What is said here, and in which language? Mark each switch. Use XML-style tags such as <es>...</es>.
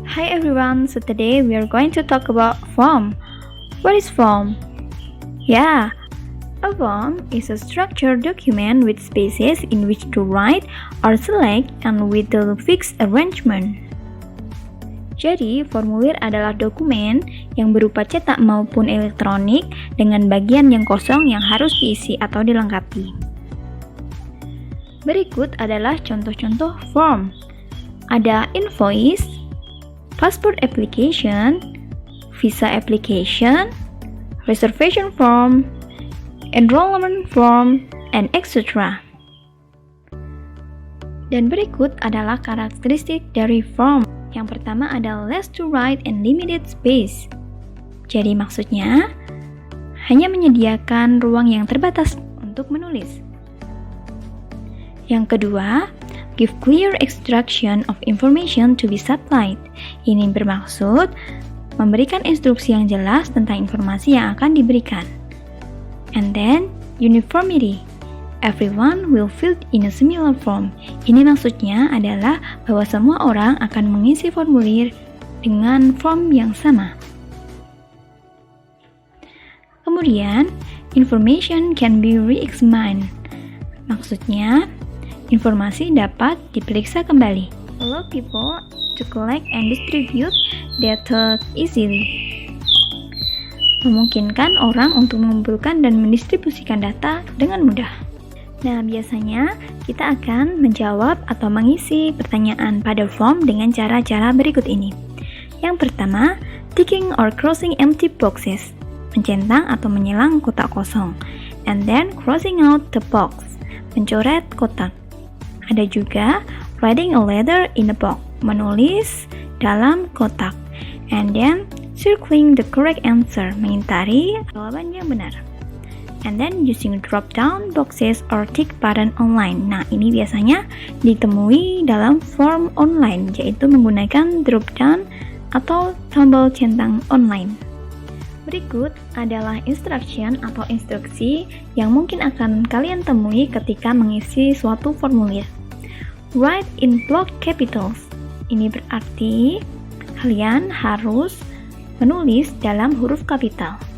<en>everyone, so today we are going to talk about form. What is form? Yeah, a form is a structured document with spaces in which to write or select and with a fixed arrangement.</en> <id>Jadi, formulir adalah dokumen yang berupa cetak maupun elektronik dengan bagian yang kosong yang harus diisi atau dilengkapi. Berikut adalah contoh-contoh form.</id> <en>Ada invoice, passport application, visa application, reservation form, enrollment form, and etc.</en> <id>Dan berikut adalah karakteristik dari form. Yang pertama adalah</id> <en>less to write and limited space.</en> <id>Jadi maksudnya hanya menyediakan ruang yang terbatas untuk menulis. Yang kedua,</id> <en>give clear instruction of information to be supplied.</en> <id>Ini bermaksud memberikan instruksi yang jelas tentang informasi yang akan diberikan.</id> <en>And then, uniformity. Everyone will fill in a similar form.</en> <id>Ini maksudnya adalah bahwa semua orang akan mengisi formulir dengan form yang sama.</id> <en>Kemudian, information can be re-examined.</en> <id>Maksudnya, informasi dapat diperiksa kembali.</id> <en>Allow people to collect and distribute data easily.</en> <id>Memungkinkan orang untuk mengumpulkan dan mendistribusikan data dengan mudah. Nah, biasanya kita akan menjawab atau mengisi pertanyaan pada form dengan cara-cara berikut ini. Yang pertama,</id> <en>ticking or crossing empty boxes,</en> <id>mencentang atau menyelang kotak kosong.</id> <en>And then, crossing out the box,</en> <id>mencoret kotak. Ada juga</id> <en>writing a letter in a box,</en> <id>menulis dalam kotak.</id> <en>And then, circling the correct answer,</en> <id>mengintari jawaban yang benar.</id> <en>And then using drop-down boxes or tick button online.</en> <id>Nah, ini biasanya ditemui dalam form online, yaitu menggunakan drop-down atau tombol centang online. Berikut adalah instruction atau instruksi yang mungkin akan kalian temui ketika mengisi suatu formulir.</id> <en>Write in block capitals.</en> <id>Ini berarti kalian harus menulis dalam huruf kapital.</id>